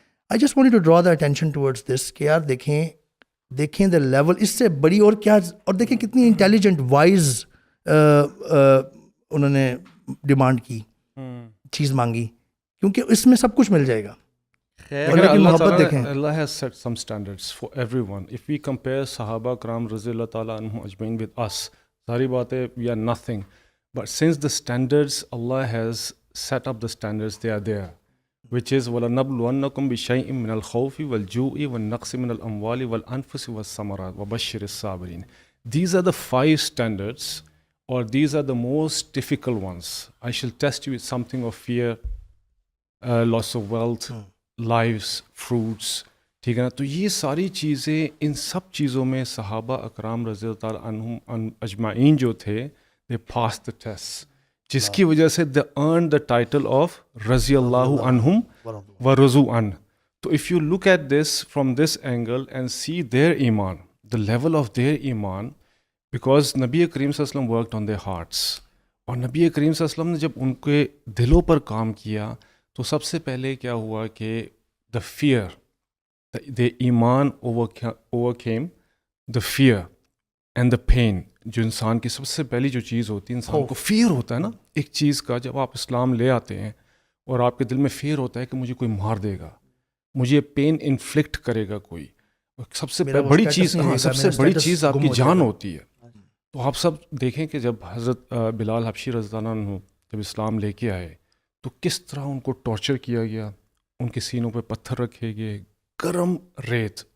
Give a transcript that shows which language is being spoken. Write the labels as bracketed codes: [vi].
[en] I just want to draw the attention towards this [ur] کہ یار دیکھیں دا لیول اس سے بڑی اور کیا, اور دیکھیں کتنی انٹیلیجنٹ وائز انہوں نے ڈیمانڈ کی, چیز مانگی, کیونکہ اس میں سب کچھ مل جائے گا. اور لیکن محبت دیکھیں, [en] Allah has set some standards for everyone. If we compare Sahaba Karam رضی اللہ تعالیٰ عنہم اجمعین with us, [ur] ساری باتیں [en] we are nothing. But since the standards, Allah has set up the standards, they are there, which is [ar] وَلَنَبْلُوَنَّكُمْ بِشَيْءٍ مِّنَ الْخَوْفِ وَالْجُوعِ وَالنَّقْصِ مِّنَ الْأَمْوَالِ وَالْأَنفُسِ وَالثَّمَرَاتِ وَبَشِّرِ الصَّابِرِينَ. [en] These are the 5 standards, or these are the most difficult ones. I shall test you with something of fear, loss of wealth, lives, fruits. [ur] ٹھیک ہے نا. تو یہ ساری چیزیں, ان سب چیزوں میں صحابہ اکرام رضی اللہ تعالیٰ عنہم اجمعین جو تھے, [en] they passed the test, [ur] جس کی وجہ سے [en] they earned the title of [ur] رضی اللہ عنہم ورضوا عنہ. [en] تو if you look at this from this angle and see their iman, the level of their iman, because نبی کریم صلی اللہ علیہ وسلم worked on their hearts, [ur] اور نبی کریم صلی اللہ علیہ وسلم نے جب ان کے دلوں پر کام کیا تو سب سے پہلے کیا ہوا کہ [en] the fear, the ایمان overcame the fear and the pain. [ur] جو انسان کی سب سے پہلی جو چیز ہوتی ہے, انسان کو فیئر ہوتا ہے نا ایک چیز کا. جب آپ اسلام لے آتے ہیں اور آپ کے دل میں فیئر ہوتا ہے کہ مجھے کوئی مار دے گا, مجھے پین انفلکٹ کرے گا کوئی, سب سے بڑی چیز, سب سے بڑی چیز آپ کی جان ہوتی ہے. تو آپ سب دیکھیں کہ جب حضرت بلال حبشی رضی اللہ عنہ جب اسلام لے کے آئے تو کس طرح ان کو ٹارچر کیا گیا, ان کے سینوں پہ پتھر رکھے گئے, گرم ریت.